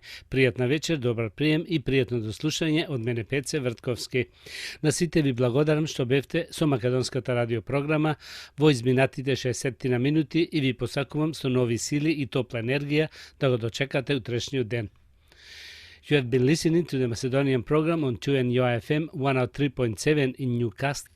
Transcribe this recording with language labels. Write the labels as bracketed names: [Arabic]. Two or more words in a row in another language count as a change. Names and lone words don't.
[Macedonian] Пријатна вечер, добар прием и пријатно дослушање од мене Пеце Вртковски. На сите ви благодарам што бевте со македонската радио програма во изминатите 60 на минути и ви посакувам со нови сили и топла енергија да го дочекате утрешниот ден. [English] You have been listening to the Macedonian program on 2NUI FM 103.7 in Newcastle.